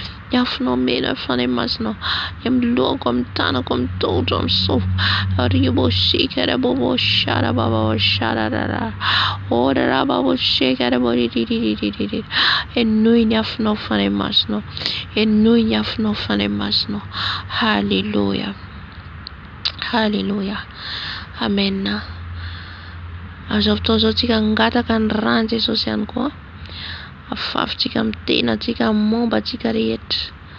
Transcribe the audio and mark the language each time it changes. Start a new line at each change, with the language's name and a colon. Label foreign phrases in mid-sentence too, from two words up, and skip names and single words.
Malagasy: Ny afonao mena fanahy masinao. Ny amin'ny lohako, amin'ny tanako, amin'ny tongotra, amin'ny sofiko. Ribo shika, rabo bo shara, baba bo shara, ra, ra. O, ra, ra, baba bo shika, rabo ri, ri, ri, ri, ri, ri, ri. Enoy ny afonao fanahy masinao. Enoy ny afonao fanahy masinao. Haleluya. Haleluya. Amen. Amin'izao fotoana izao tsika hangataka ny ràny Jesosy ihany koa. Afafontsika amin'ny tenantsika, momba antsika rehetra.